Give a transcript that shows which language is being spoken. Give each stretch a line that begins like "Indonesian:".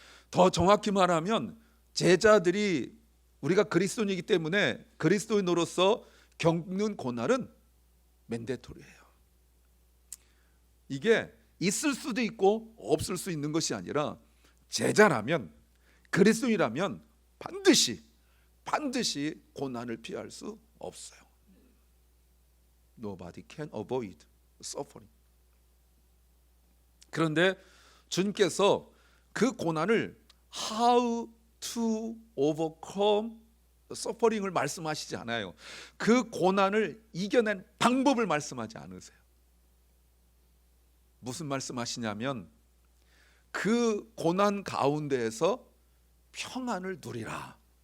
Korean: 더 정확히 말하면 제자들이, 우리가 그리스도인이기 때문에 그리스도인으로서 겪는 고난은 맨데토리예요. 이게 있을 수도 있고 없을 수 있는 것이 아니라 제자라면, 그리스도인이라면 반드시 고난을 피할 수 없어요.
English: Nobody can avoid suffering.
Korean: 그런데 주님께서 그 고난을
English: how to overcome suffering
Korean: 을 말씀하시지 않아요. 그 고난을 이겨낸 방법을 말씀하지 않으세요. 무슨 말씀하시냐면 그 고난 가운데에서 평안을 누리라.